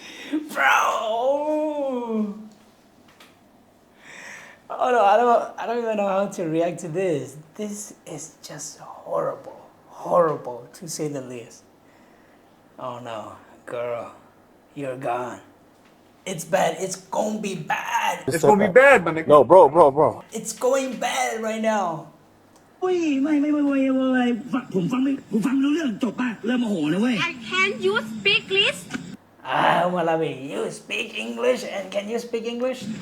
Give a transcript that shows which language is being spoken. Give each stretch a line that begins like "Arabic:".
English: Bro Oh no I don't even know how to react to this This is just horrible to say the least Oh no girl you're gone It's bad it's gonna be bad It's gonna be bad, my nigga. No, bro. It's going bad right now
Thai: โอ้ยไม่ผมฟังไม่รู้เรื่องจบป่ะเริ่มโมโหนะเว้ย
English: And can you speak English? Malawi you speak English and can you speak English